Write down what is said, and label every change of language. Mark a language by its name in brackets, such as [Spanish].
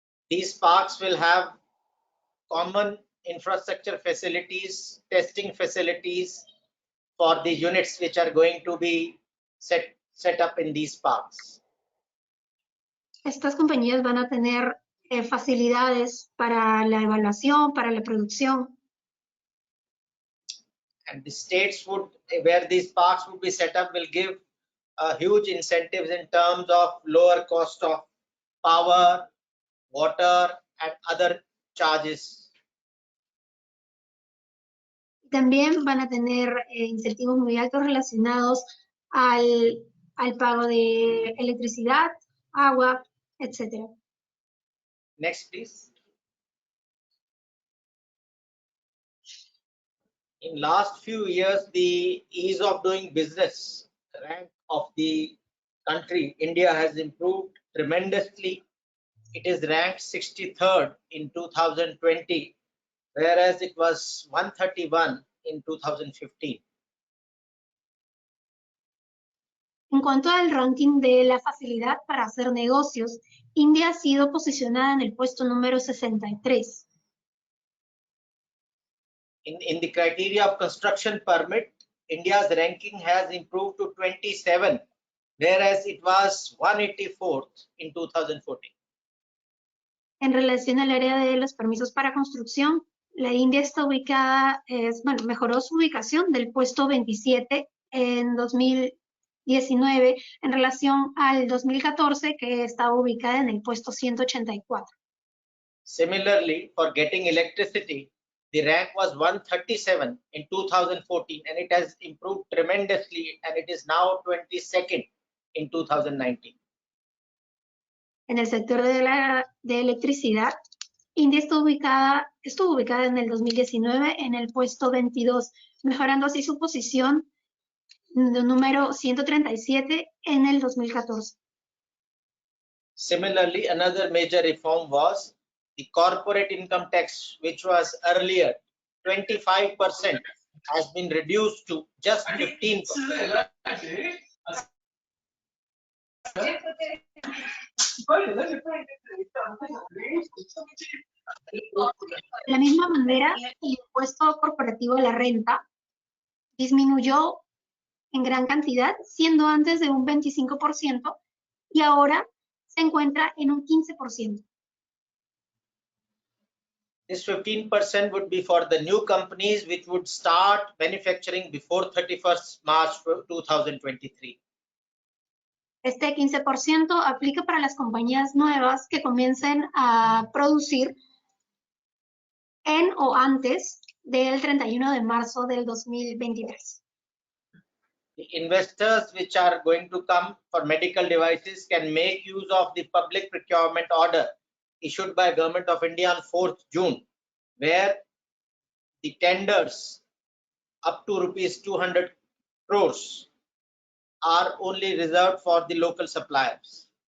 [English] These parks will have common infrastructure facilities, testing facilities for the units which are going to be set up in these parks. [Spanish] Estas compañías van a tener facilidades para la evaluación, para la producción. [English] And the states would, where these parks would be set up, will give huge incentives in terms of lower cost of power, water, and other charges. [Spanish] También van a tener incentivos muy altos relacionados al pago de electricidad, agua, etc. [English] Next, please. In last few years, the ease of doing business rank of the country, India, has improved tremendously. It is ranked 63rd in 2020, whereas it was 131 in 2015. [Spanish] En cuanto al ranking de la facilidad para hacer negocios, India ha sido posicionada en el puesto número 63. [English] In the criteria of construction permit, India's ranking has improved to 27, whereas it was 184th in 2014. [Spanish] En relación al área de los permisos para construcción, la India está ubicada, mejoró su ubicación del puesto 27 en 2019 en relación al 2014, que estaba ubicada en el puesto 184. [English] Similarly, for getting electricity, the rank was 137 in 2014, and it has improved tremendously, and it is now 22nd in 2019. [Spanish] En el sector de electricidad, India estuvo ubicada en el 2019 en el puesto 22, mejorando así su posición de número 137 en el 2014. [English] Similarly, another major reform was the corporate income tax, which was earlier 25%, has been reduced to just 15%. [Spanish] De la misma manera, el impuesto corporativo a la renta disminuyó en gran cantidad, siendo antes de un 25% y ahora se encuentra en un 15%. [English] This 15% would be for the new companies which would start manufacturing before 31st March 2023. [Spanish] Este 15% aplica para las compañías nuevas que comiencen a producir en o antes del 31 de marzo del 2023. [English] The investors which are going to come for medical devices can make use of the public procurement order issued by Government of India on 4th June, where the tenders up to rupees 200 crores are only reserved for the local suppliers.